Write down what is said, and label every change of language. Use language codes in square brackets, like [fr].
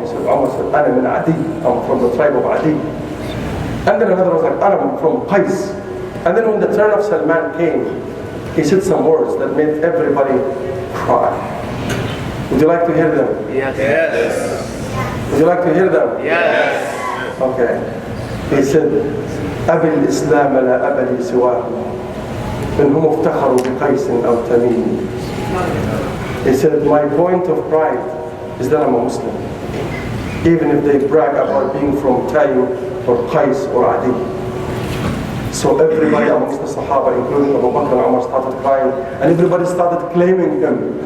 [en] He said, Umar said, [ar] Ana min Adi. [en] I'm from the tribe of Adi. And then another was like, Ana from Qais. And then when the turn of Salman came, he said some words that made everybody cry. Would you like to hear them? Yes. Yes. Would you like to hear them? Yes. Okay. He said, [ar] أبي الإسلام لا أبا لي سواه منهم افتخروا بقيس أو تميم. [en] He said, my point of pride is that I'm a Muslim. Even if they brag about being from Tayyib or Qais or Adi. So everybody amongst the Sahaba, including Abu Bakr and Umar, started crying, and everybody started claiming him.